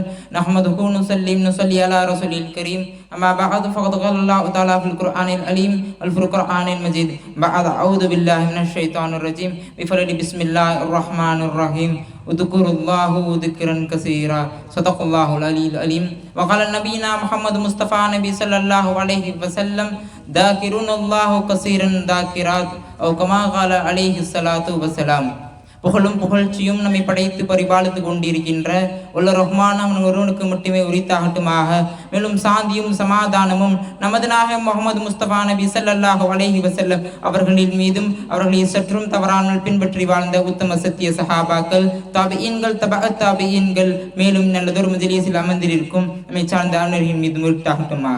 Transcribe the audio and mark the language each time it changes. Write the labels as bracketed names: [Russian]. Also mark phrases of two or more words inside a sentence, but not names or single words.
[Arabic] نحمده نصلي على رسول الكريم. أما بعد فقد قال الله تعالى في القرآن العليم والفرقان المجيد بعد أعوذ بالله من الشيطان الرجيم بفضل بسم الله الرحمن الرحيم اذكروا الله ذكرا كثيرا صدق الله العلي العليم. وقال نبينا محمد مصطفى نبي صلى الله عليه وسلم ذاكرون الله كثيرا ذاكرات أو كما قال عليه الصلاة والسلام. [Tamil] புகழும் புகழ்ச்சியும் நம்மை படைத்து பரிபாலித்து கொண்டிருக்கின்ற உள்ள ரஹ்மான் அவன் ஒருவனுக்கு மட்டுமே உரித்தாகட்டுமாக. மேலும் சாந்தியும் சமாதானமும் நமது நாயகம் முஹம்மது முஸ்தபா நபி [Arabic] صلى الله عليه وسلم [Tamil] அவர்களின் மீதும் அவர்களை சற்றும் தவறாமல் பின்பற்றி வாழ்ந்த உத்தம சத்திய சஹாபாக்கள், தாபிஈன்கள், தபஅத் தாபிஈன்கள், மேலும் நல்லதொரு மஜ்லிஸில் அமர்ந்திருக்கும் நம்மை சார்ந்த அனைவரின் மீதும் உரித்தாகட்டுமாக.